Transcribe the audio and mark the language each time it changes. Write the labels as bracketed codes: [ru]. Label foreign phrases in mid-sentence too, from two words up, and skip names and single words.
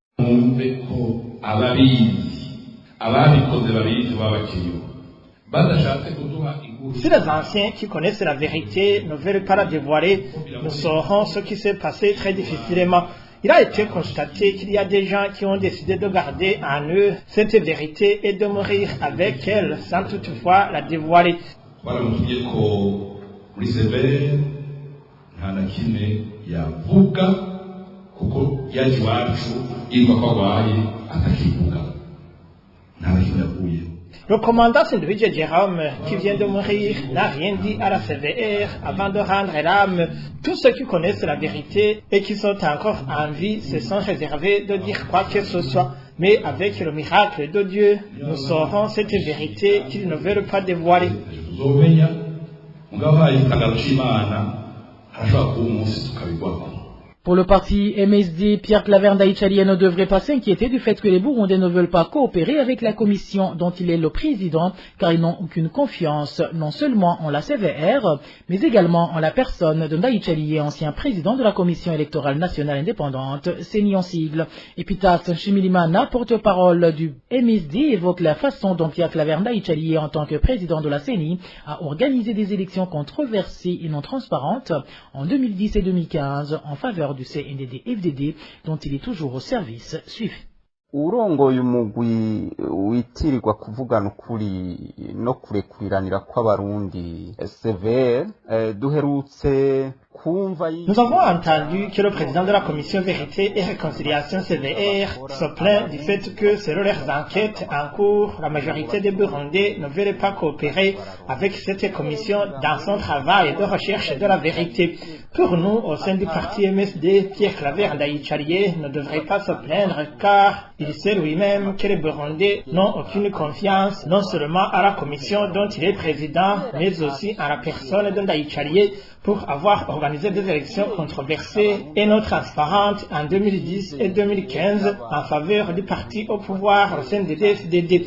[fr] Si les anciens qui connaissent la vérité ne veulent pas la dévoiler, nous saurons ce qui s'est passé très difficilement. Il a été constaté qu'il y a des gens qui ont décidé de garder en eux cette vérité et de mourir avec elle sans toutefois la dévoiler. [rn] baramubwiye ko muri severe nta na kimwe yavuga kuko yaje iwacu yitwa ko arwaye atakivuga nta na kimwe yavuye. [fr] Le commandant Sindwidje Jérôme, qui vient de mourir, n'a rien dit à la CVR avant de rendre l'âme. Tous ceux qui connaissent la vérité et qui sont encore en vie se sont réservés de dire quoi que ce soit. Mais avec le miracle de Dieu, nous saurons cette vérité qu'ils ne veulent pas dévoiler. [rn] Tuzomenya mugabo hari ikagaro c'Imana hashobora kuba umunsi tukabigwako. [fr] Pour le parti MSD, Pierre Claver Ndayicariye ne devrait pas s'inquiéter du fait que les Burundais ne veulent pas coopérer avec la commission dont il est le président, car ils n'ont aucune confiance, non seulement en la CVR, mais également en la personne de Ndayicariye, ancien président de la commission électorale nationale indépendante, CENI en sigle. Epitas Nshimirimana, porte-parole du MSD, évoque la façon dont Pierre Claver Ndayicariye, en tant que président de la CENI, a organisé des élections controversées et non transparentes en 2010 et 2015 en faveur du CNDD-FDD dont il est toujours au service. Suivez. [rn] urongoye umugwi witirirwa kuvugana ukuri no kurekuriranira kw'abarundi severe duherutse kumva. [fr] Nous avons entendu que le président de la commission Vérité et Réconciliation CVR se plaint du fait que selon leurs enquêtes en cours, la majorité des Burundais ne veulent pas coopérer avec cette commission dans son travail de recherche de la vérité. Pour nous, au sein du parti MSD, Pierre Claver Ndayicariye ne devrait pas se plaindre car il sait lui-même que les Burundais n'ont aucune confiance non seulement à la commission dont il est président, mais aussi à la personne de Ndayicariye pour avoir organisé des élections controversées et non transparentes en 2010 et 2015 en faveur du parti au pouvoir au sein des CNDD-FDD.